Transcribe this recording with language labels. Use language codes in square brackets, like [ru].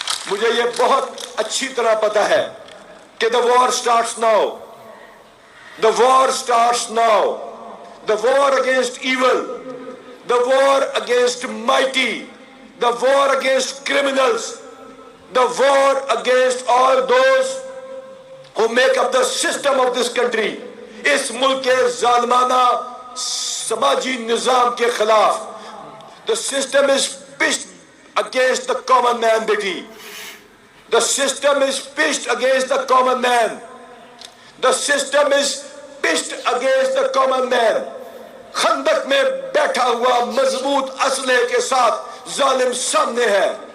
[ur] मुझे ये बहुत अच्छी तरह पता है कि [en] the war starts now, the war starts now, the war against evil, the war against mighty, the war against criminals, the war against all those who make up the system of this country, [ur] इस मुल्क के जालिमाना समाजी निजाम के खिलाफ। [en] The system is pitched against the common man, बेटी, the system is pitched against the common man, the system is pitched against the common man। [ur] खंदक में बैठा हुआ मजबूत असले के साथ जालिम सामने है।